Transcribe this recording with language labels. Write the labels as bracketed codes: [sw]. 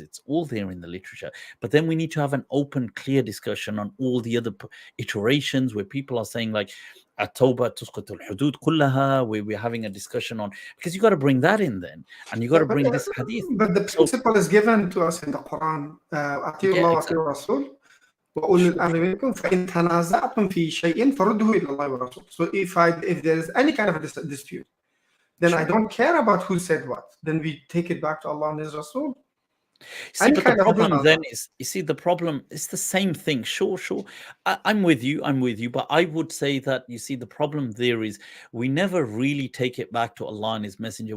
[en] It's all there in the literature. But then we need to have an open, clear discussion on all the other iterations where people are saying like, [ar] at-tawbah tusqatul hudud kullaha, [en] where we're having a discussion on, because you got to bring that in then, and you got to bring this hadith. But the principle is given to us in the Quran. [ar] أطيعوا الله وأطيعوا الرسول وأولي الأمر منكم فإن تنازعتم في شيء فردوه إلى الله والرسول. [en] So if there is any kind of a dispute, then I don't care about who said what. Then we take it back to Allah and His Rasul. See, but the problem then is, the problem is the same thing. Sure. I'm with you. But I would say that, the problem there is we never really take it back to Allah and His Messenger.